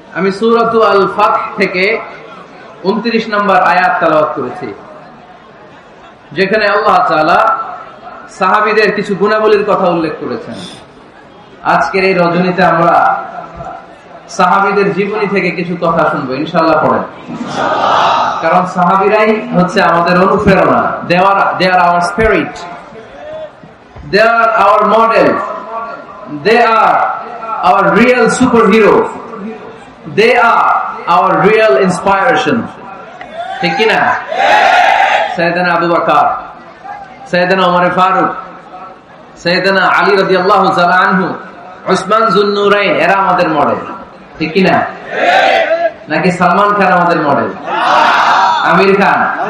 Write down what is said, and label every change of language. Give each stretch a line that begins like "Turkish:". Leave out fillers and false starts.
Bangla: আমি সূরাতু আল ফাত থেকে 29 নম্বর আয়াত তেলাওয়াত করেছি, যেখানে আল্লাহ তাআলা সাহাবীদের কিছু গুণাবলীর কথা উল্লেখ করেছেন। আজকের এই রজনীতে আমরা সাহাবীদের জীবনী থেকে কিছু কথা শুনবো, ইনশাআল্লাহ। পড়েন, কারণ সাহাবীরাই হচ্ছে আমাদের অনুপ্রেরণা।
English: they are our spirit, they are our model, they are our real superheroes, they are our real inspiration,
Bangla: ঠিক কি না? সাইয়েদনা আবু বকর, সাইয়েদনা ওমর ফারুক, সাইয়েদনা আলী রাদিয়াল্লাহু তাআলা আনহু, উসমান যুন্নুরাইন, এরা আমাদের মডেল, ঠিক কি না? নাকি সালমান খান আমাদের মডেল? আমির খান?